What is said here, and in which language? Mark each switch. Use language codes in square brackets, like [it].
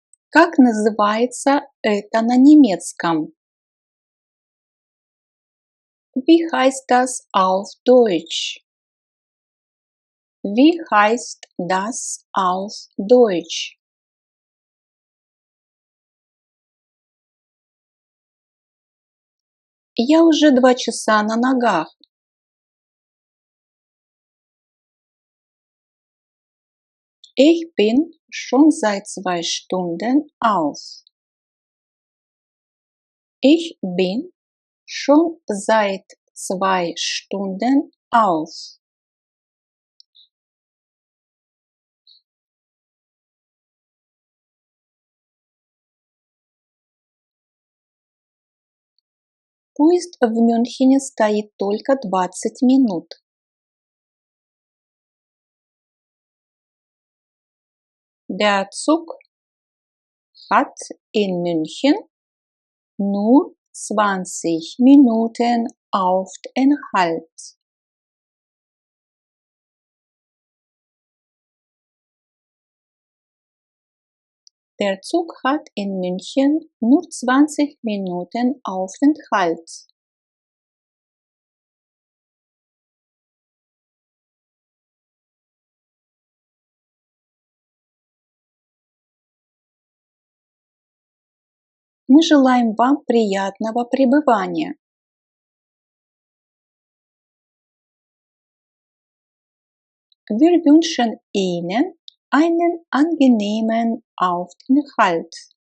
[ru] Как называется это на немецком? [de] Wie heißt das auf Deutsch? Wie heißt das auf Deutsch? [ru] Я уже 2 часа на ногах. [de] Ich bin schon seit 2 Stunden auf. Ich bin schon seit 2 Stunden auf. [ru] Поезд в Мюнхене стоит только 20 минут. [de] Der Zug hat in München nur 20 Minuten Aufenthalt. Der Zug hat in München nur 20 Minuten Aufenthalt. [ru] Мы желаем вам приятного пребывания. [de] Wir wünschen Ihnen einen angenehmen Aufenthalt.